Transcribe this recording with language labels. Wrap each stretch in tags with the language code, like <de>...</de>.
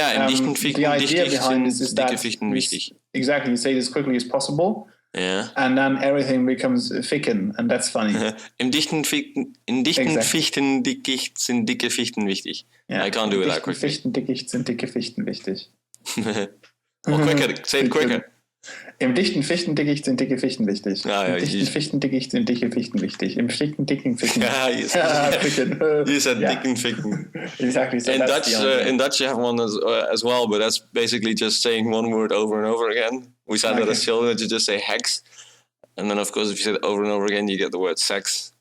<en>idea behind this is that</en> <de>wichtig.</de> <en>Exactly, you say it as quickly as possible. Yeah. And then everything becomes ficken, and that's funny.</en> <de>In dichten Fichtendickicht sind dicke Fichten wichtig.</de> <en>Yeah. I can't do it that quickly.</en> <de>Fichtendickicht sind dicke Fichten wichtig.</de> <en>Or quicker, say it quicker.</en> <de>Im dichten Fichtendickicht sind dicke Fichten wichtig. Ja, Im dichten Fichtendickicht sind dicke Fichten wichtig. Im dicken Fichten.</de> <en>Yeah, you said</en> <de>dicken Fichten.</de> <en>Exactly. So in Dutch you have one as well, but that's basically just saying one word over and over again. We said that as children, that you just say hex. And then, of course, if you say it over and over again, you get the word sex.</en>